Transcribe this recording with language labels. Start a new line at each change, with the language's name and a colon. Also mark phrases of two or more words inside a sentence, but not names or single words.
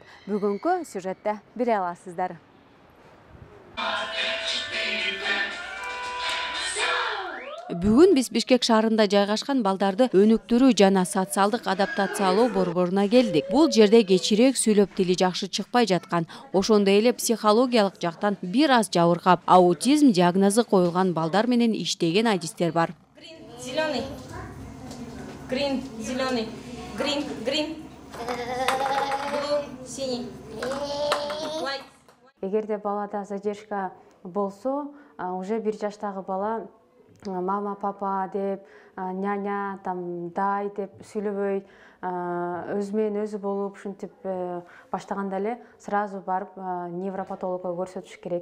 Kyrgyz: Бүгүнкү сюжетте биле аласыздар. Бүгүн биз Бишкек шаарында жайгашкан балдарды өнүктүрүү жана социалдык адаптациялоо борборуна келдик. Бул жерде кечирээк сүйлөп тили жакшы чыкпай жаткан, ошондой эле психологиялык жактан бир аз жабыркап, аутизм диагнозу коюлган балдар менен иштеген адистер бар.
Russian: Зеленый. Green, зеленый.
English: Green, green. Blue, синий. White.
Kyrgyz: Эгерде балада задержка болсо, уже 1 жаштагы бала мама, папа деп, няня, дай деп сүйлөбөй, өзү менен өзү болуп, ушинтип баштаганда эле сразу барып невропатологко көрсөтүш керек.